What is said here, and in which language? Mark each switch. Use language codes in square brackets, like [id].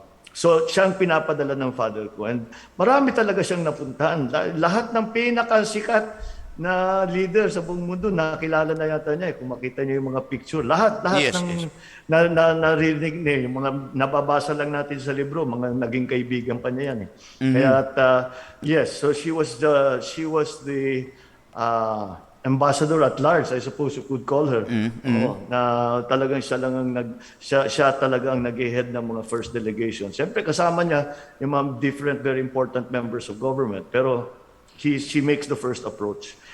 [tl] So, siya ang pinapadala ng father ko. And marami talaga siyang napuntahan. Lahat ng pinakasikat na leader sa buong mundo, nakilala na yata niya. Kung makita niyo yung mga picture, lahat [en] Yes, [tl] ng narinig niya, yung mga nababasa lang natin sa libro, mga naging kaibigan pa niya yan. [en] Kaya yes, so she was the ambassador at large, I suppose you could call her. [tl] Oo, na talagang siya talaga ang nag-head ng mga first delegation. Siyempre kasama niya yung mga [en] different very important members of government, pero she makes the first approach.